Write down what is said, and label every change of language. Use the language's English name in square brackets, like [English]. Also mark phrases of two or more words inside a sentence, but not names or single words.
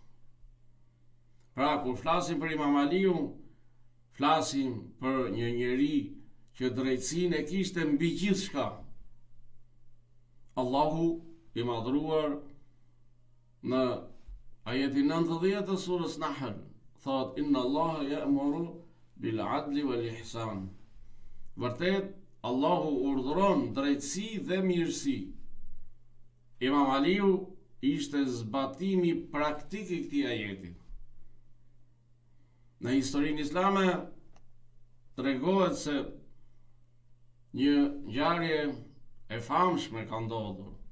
[Albanian] Pra, kur flasim për Imam Aliun, flasim për një njeri që drejtësinë e kishte mbi gjithçka. Allahu i madhruar në ajetin 90 të surës Nahl thot: [Arabic] إن الله يأمر بالعدل والإحسان. [Albanian] Vërtet, Allahu urdhëron drejtësi dhe mirësi. Imam Aliu ishte zbatimi praktik i këtij ajeti. Në historinë islame tregohet se një ngjarje e famshme ka ndodhur.